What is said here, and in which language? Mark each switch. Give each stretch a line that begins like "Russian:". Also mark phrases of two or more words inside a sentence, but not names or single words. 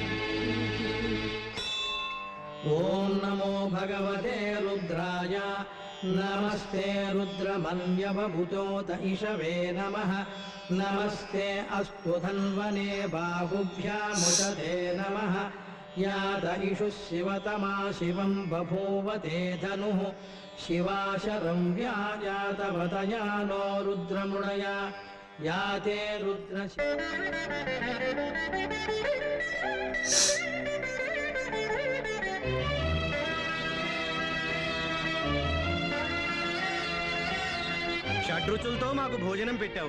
Sanskrit: ఓం నమో భగవతే రుద్రాయ नमस्ते रुद्रमन्यवभूतोत इषवे नमः नमस्ते अस्तु धन्वने बाहुभ्यामुदते नमः याद इषुः शिवतमा शिवं बभूव ते धनुः शिवाशरं व्याजातवतया नो रुद्रमुणया याते रुद्र
Telugu: షడ్రుచులతో మాకు భోజనం పెట్టావు.